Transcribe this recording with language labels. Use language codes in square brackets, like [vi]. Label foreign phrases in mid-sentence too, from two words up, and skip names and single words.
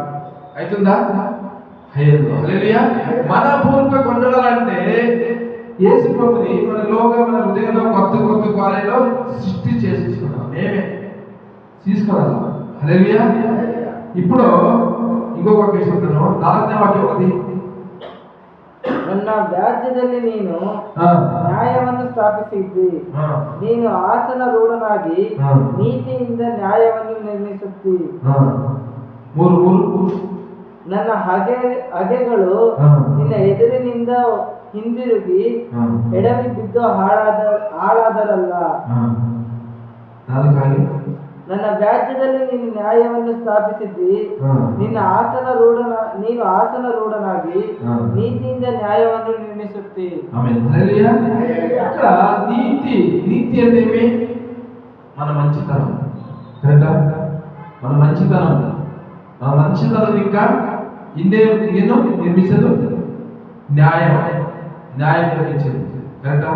[te] అవుతుందా? హల్లెలూయా. మనపూర్వకంగా కొండాలంటే యేసు ప్రభువుని మనలోగా, మన హృదయంలో కొత్త కార్యాలు సృష్టి చేసుకున్నాం. మేమే తీసుకోవాలి. హల్లెలూయా. ఇప్పుడు ఇంకొక విషయం చెప్తాను. 4వ వాక్యం ఒకటి, [kn] ನನ್ನ ರಾಜ್ಯದಲ್ಲಿ ನೀನು ನ್ಯಾಯವನ್ನು ಸ್ಥಾಪಿಸಿದ್ದಿ, ನೀನು ಆಸನರೂಢನಾಗಿ ನೀತಿಯಿಂದ ನ್ಯಾಯವನ್ನು ನಿರ್ಮಿಸುತ್ತಿ. ನನ್ನ ಹಗೆಗಳು ನಿನ್ನ ಎದುರಿನಿಂದ ಹಿಂದಿರುಗಿ ಎಡವಿ ಬಿದ್ದು ಹಾಳಾದರಲ್ಲ. ನನ್ನ ರಾಜ್ಯದಲ್ಲಿ ನೀನು ನ್ಯಾಯವನ್ನು ಸ್ಥಾಪಿಸಿದ್ದಿ, ನೀನು ಆಸನರೂಢನಾಗಿ ನೀತಿಯಿಂದ ನ್ಯಾಯವನ್ನು ನಿರ್ಮಿಸುತ್ತಿ. [te] ఇక్కడ నీతి అంటే ఏమి? మన మంచితనం. కరెక్టా? మన మంచితనం ఇంకా ఎన్నో నిర్మించదు. న్యాయం నిర్మించదు. కరెక్టా?